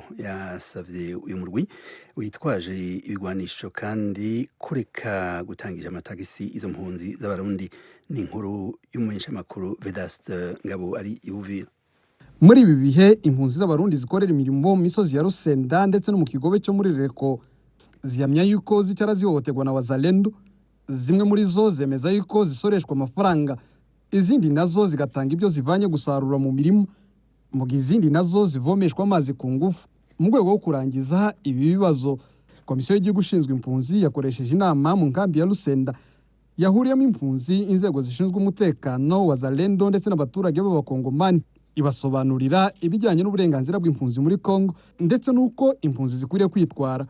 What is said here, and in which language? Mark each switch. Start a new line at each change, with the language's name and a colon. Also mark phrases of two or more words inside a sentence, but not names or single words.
Rundi: Yasavye uyu murwi witwaje ibigwanisho kandi kureka gutangisha amatagisi izo mpunzi z'abarundi. Ni inkuru y'umumenyeshamakuru Vedaste Ngabo ari Uvira. Muri ibi bihe impunzi z'abarundi zikorera imirimo mu misozi ya Rusenda ndetse no mu kigobe cyo muri Reko zihamya yuko zicara zihohoterwa na Wazalendo. Zimwe muri zo zemeza yuko zisoreshwa amafaranga, izindi nazo zigatanga ibyo zivanye gusarura mu mirimo, mu izindi nazo zivomeshwa amazi ku ngufu.
Kinyarwanda: Mu rwego rwo kurangiza ibi bibazo, komisiyo y'igihugu ishinzwe impunzi yakoresheje inama mu nkambi ya Rusenda yahuriyemo impunzi, inzego zishinzwe umutekano, Wazalendo ndetse n'abaturage b'abakongomani, ibasobanurira ibijyanye n'uburenganzira bw'impunzi muri Kongo ndetse nuko impunzi zikwiriye kwitwara.